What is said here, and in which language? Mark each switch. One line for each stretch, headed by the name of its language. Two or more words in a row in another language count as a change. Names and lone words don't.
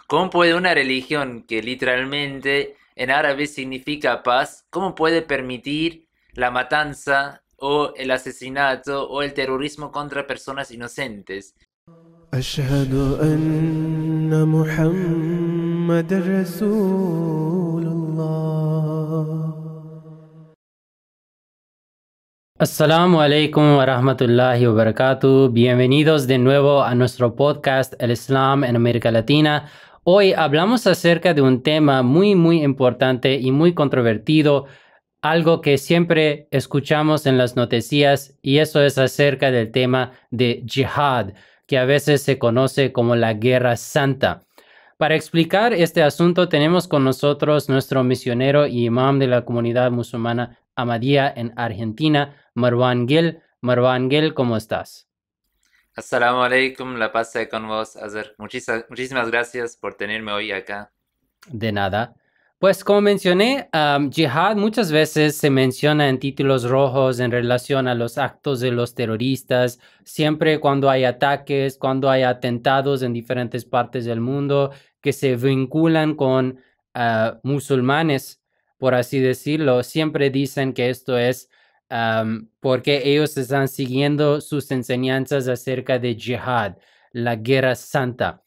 Spanish: ¿Cómo puede una religión que literalmente en árabe significa paz, cómo puede permitir la matanza o el asesinato o el terrorismo contra personas inocentes?
Arabic: أشهد أن محمد رسول الله. السلام عليكم ورحمة الله وبركاته.
Spanish: Bienvenidos de nuevo a nuestro podcast El Islam en América Latina. Hoy hablamos acerca de un tema muy importante y muy controvertido, algo que siempre escuchamos en las noticias, y eso es acerca del tema de jihad, que a veces se conoce como la Guerra Santa. Para explicar este asunto tenemos con nosotros nuestro misionero y imam de la comunidad musulmana Ahmadiyya en Argentina, Marwan Gil. Marwan Gil, ¿cómo estás?
Arabic: السلام عليكم,
Spanish: la paz sea con vos, Azar. Muchísimas gracias por tenerme hoy acá. De nada. Pues como mencioné, jihad muchas veces se menciona en títulos rojos en relación a los actos de los terroristas, siempre cuando hay ataques, cuando hay atentados en diferentes partes del mundo que se vinculan con musulmanes, por así decirlo, siempre dicen que esto es porque ellos están siguiendo sus enseñanzas acerca de jihad, la guerra santa.